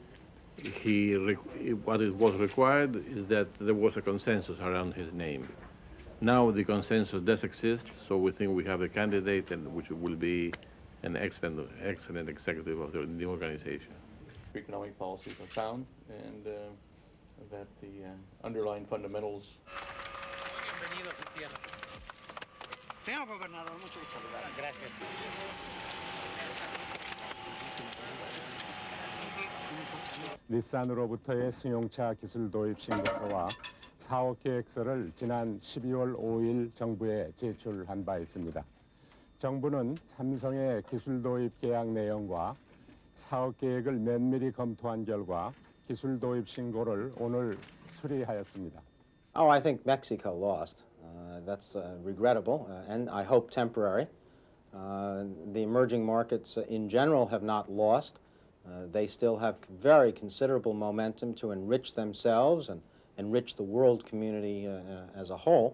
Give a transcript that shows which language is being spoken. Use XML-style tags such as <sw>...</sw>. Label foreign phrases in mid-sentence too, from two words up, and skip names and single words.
<en>What it was required is that there was a consensus around his name. Now the consensus does exist, so we think we have a candidate which will be an excellent executive of the new organization. Economic policies are sound, and that the underlying fundamentals.</en> <es>Señor Gobernador, mucho gusto saludar. Gracias.</es> <ko>닛산으로부터의 승용차 기술 도입 신고서와 사업 계획서를 지난 12월 5일 정부에 제출한 바 있습니다. 정부는 삼성의 기술 도입 계약 내용과 사업 계획을 면밀히 검토한 결과 기술 도입 신고를 오늘 수리하였습니다.</ko> <en>Oh, I think Mexico lost. That's regrettable and I hope temporary. The emerging markets in general have not lost. They still have very considerable momentum to enrich themselves and enrich the world community as a whole.</en>